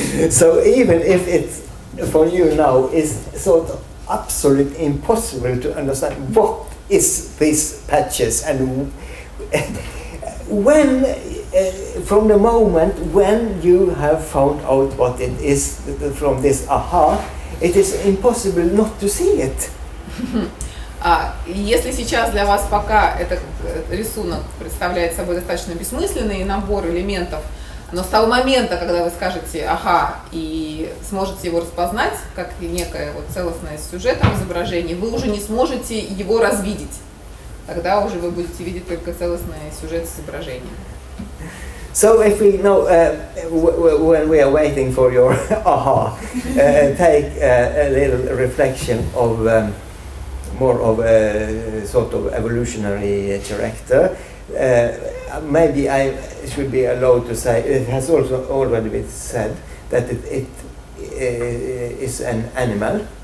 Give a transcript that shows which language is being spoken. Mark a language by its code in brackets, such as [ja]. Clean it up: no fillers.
[en] So even if it for you now is sort of absolutely impossible to understand what is these patches, and when from the moment when you have found out what it is from this aha, it is impossible not to see it. [ru] Если сейчас для вас пока этот рисунок представляет собой достаточно бессмысленный набор элементов, но с того момента, когда вы скажете «ага» и сможете его распознать, как некое вот целостное с сюжетом изображение, вы уже не сможете его развидеть. Тогда уже вы будете видеть только целостный сюжет с изображением. [en] So if we know, when we are waiting for your aha, take a little reflection of more of a sort of evolutionary character. Maybe I should be allowed to say, it has also already been said, that it is an animal.